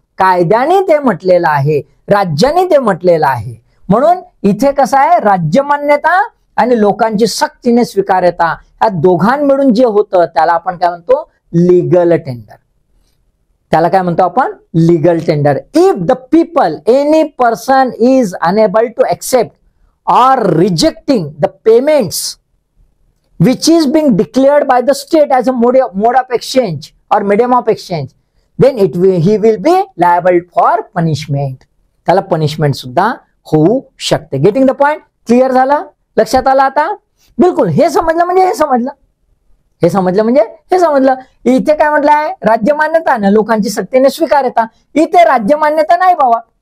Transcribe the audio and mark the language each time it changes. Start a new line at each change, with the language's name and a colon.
Marathi: कायद्याने ते म्हटलेलं आहे, राज्याने ते म्हटलेलं आहे. म्हणून इथे कसं आहे, राज्य मान्यता आणि लोकांची सक्तीने स्वीकार्यता ह्या दोघां मिळून जे होतं त्याला आपण काय म्हणतो, लीगल टेंडर. त्याला काय म्हणतो आपण, legal tender.
English: If the people, any person is unable to accept or rejecting the payments which is being declared by the state as a mode of exchange or medium of exchange, then he will be liable for punishment.
Marathi: त्याला punishment सुद्धा होऊ शकते.
English: Getting the point?
Marathi: Clear झालं? लक्षात आलं आता? बिलकुल. हे समजलं म्हणजे हे समजलं, हे समजलं म्हणजे हे समजलं. इथे काय म्हटलंय? राज्य मान्यता ना, लोकांची सक्तीने स्वीकारता. इथे राज्य मान्यता नाही बाबा.